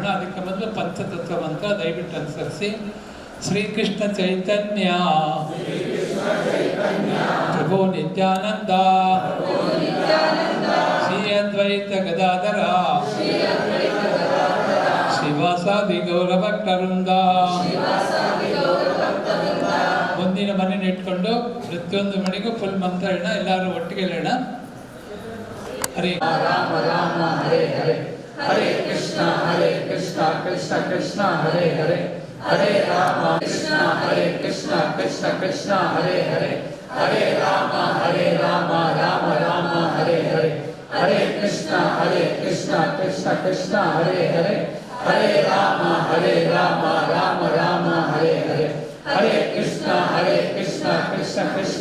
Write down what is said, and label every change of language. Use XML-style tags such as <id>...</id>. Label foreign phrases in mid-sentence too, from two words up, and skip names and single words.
<kn>ಅದಕ್ಕೆ ಮೊದಲು ಪಂಚತತ್ವ ಮಂತ್ರ ದಯವಿಟ್ಟು ಅನುಸರಿಸಿ. ಶ್ರೀಕೃಷ್ಣ ಚೈತನ್ಯ ಪ್ರಭು ನಿತ್ಯಾನಂದ ಶ್ರೀ ಅದ್ವೈತ ಗದಾಧರ ಶ್ರೀವಾಸಾದಿ ಗೌರಭಕ್ತವೃಂದ. ಮುಂದಿನ ಮನೆಯನ್ನು ಇಟ್ಕೊಂಡು ಪ್ರತಿಯೊಂದು ಮನೆಗೂ ಫುಲ್ ಮಂತ್ರ ಹೇಳೋಣ. ಎಲ್ಲರೂ ಒಟ್ಟಿಗೆ ಹೇಳೋಣ.</kn> <sa>ಹರೇ ರಾಮ ರಾಮ ಹರೇ ಹರೇ ಹರೇ ಕೃಷ್ಣ ಕೃಷ್ಣ ಕೃಷ್ಣ ಹರೇ ಹರೇ ಹರೇ ರಾಮ ಕೃಷ್ಣ ಕೃಷ್ಣ ಕೃಷ್ಣ ಹರೇ ಹರೇ ಹರೇ ರಾಮ ರಾಮ ರಾಮ ಹರೇ ಹರೇ ಹರೇ ಕೃಷ್ಣ ಕೃಷ್ಣ ಕೃಷ್ಣ ಹರೇ ಹರೇ ಹರೇ ರಾಮ ರಾಮ ರಾಮ ಹರೇ ಹರೇ ಹರೇ ಕೃಷ್ಣ ಕೃಷ್ಣ ಕೃಷ್ಣ</sa>